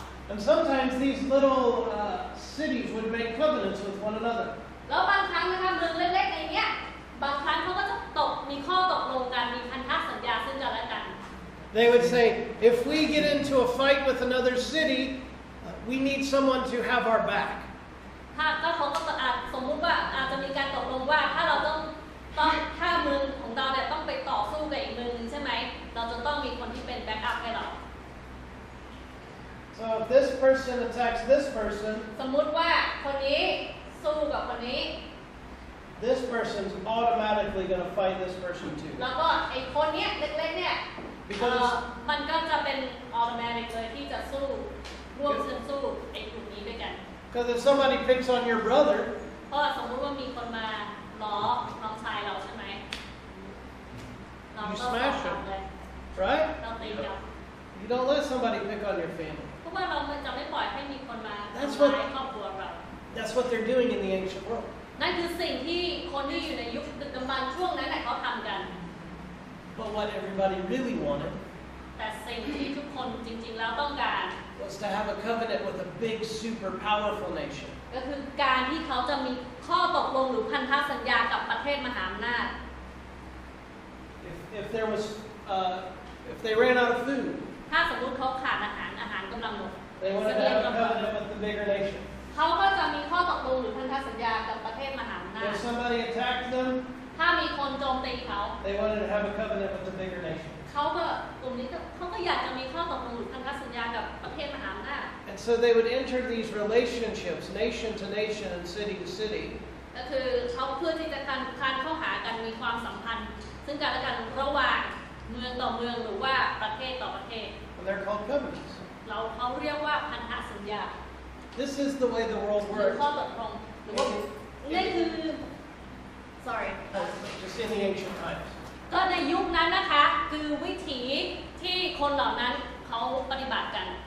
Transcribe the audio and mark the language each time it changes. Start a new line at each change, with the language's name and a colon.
English: And sometimes these little cities would make covenants with one another.
Thai: แล้วบางครั้งนะคะเมืองเล็กๆในเนี้ยบางครั้งเขาก็จะมีข้อตกลงกันมีพันธสัญญาซึ่งกันและกัน
English: They would say, if we get into a fight with another city, we need someone to have our back.
Thai: ถ้าเขาก็สมมุติว่าอาจจะมีการตกลงว่าถ้าเราต้องถ้าเมืองของเราเนี่ยต้องไปต่อสู้กับอีกเมืองนึงใช่ไหมเราจะต้องมีคนที่เป็นแบ็กอัพให้เรา
English: So if this person attacks this person,
Thai: สมมุติว่าคนนี้สู้กับคนนี้
English: this person's automatically going to fight this person too.
Thai: แล้วก็ไอ้คนเนี้ยเล็กๆเนี่ยมันก็จะเป็นออโตเมติกเลยที่จะสู้ร่วมสู้ไอ้กลุ่มนี้ด้วยกัน
English: Because if somebody picks on your brother,
Thai: เพราะสมมุติว่ามีคนมาล้อน้องชายเราใช่ไหมเราก็ทำเลย
English: right?
Thai: เราตีกัน
English: You don't let somebody pick on your family.
Thai: เพราะว่าเราจะไม่ปล่อยให้มีคนมาทำ
English: That's
Thai: ร้าย
English: what-
Thai: ครอบครัวเรา
English: That's what they're doing in the ancient world.
Thai: นั่นคือสิ่งที่คนที่อยู่ในยุคดึกดำบรรพ์ช่วงนั้นแหละเขาทำกัน
English: But what everybody really wanted
Thai: แต่สิ่งที่ทุกคนจริงๆแล้วต้องการ
English: was to have a covenant with a big, super powerful nation.
Thai: ก็คือการที่เขาจะมีข้อตกลงหรือพันธสัญญากับประเทศมหาอำนาจ
English: If there was, if they ran out of food,
Thai: ถ้าสมมุติเขาขาดอาหารกำลังหมด
English: they wanted to have a covenant with the bigger nation.
Thai: เขาก็จะมีข้อตกลงหรือพันธสัญญากับประเทศมหาอำนาจ
English: If somebody attacked them,
Thai: ถ้ามีคนโจมตีเขา
English: they wanted to have a covenant with the bigger nation.
Thai: เขาก็กลุ่มนี้เขาก็อยากจะมีข้อตกลงหรือพันธสัญญากับประเทศมหาอำนาจ
English: And so they would enter these relationships, nation to nation and city to city.
Thai: ก็คือเขาเพื่อที่จะการเข้าหากันมีความสัมพันธ์ ซึ่งกันและกันระหว่างเมืองต่อเมืองหรือว่าประเทศต่อประเทศ
English: And they're called covenants.
Thai: เขาเรียกว่าพันธสัญญา
English: This is the way the world
Thai: หรือ
English: works.
Thai: ข้อตกลงหรือว่านี่คือ
English: sorry just in the ancient times.
Thai: ก็ในยุคนั้นนะคะคือวิถีที่คนเหล่านั้นเขาปฏิบัติกัน